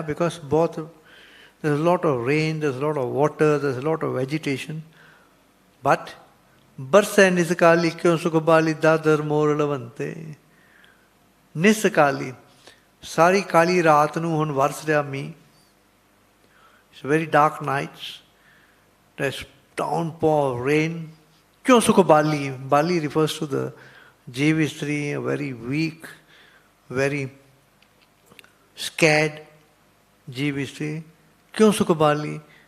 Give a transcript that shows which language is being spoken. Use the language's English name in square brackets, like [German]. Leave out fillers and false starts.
[English] Because ਬਹੁਤ there's a lot of rain, there's a lot of water, there's a lot of vegetation. [Punjabi] But ਬਰਸੈ ਨਿਸਕਾਲੀ ਕਿਉਂ ਸੁਖਬਾਲੀ ਦਾਦਰ ਮੋਰ ਲਵੰਤੇ। ਨਿਸਕਾਲੀ ਸਾਰੀ ਕਾਲੀ ਰਾਤ ਨੂੰ ਹੁਣ ਵਰਸ ਰਿਹਾ ਮੀਂਹ। [English] It's very dark nights. There's downpour of rain. [Punjabi] ਕਿਉਂ ਸੁਖਬਾਲੀ? [English] ਬਾਲੀ refers to the ਜੀਵ ਇਸਤਰੀ, a very weak, very scared ਜੀਵ ਇਸਤਰੀ। [Punjabi] ਕਿਉਂ ਸੁਖਬਾਲੀ?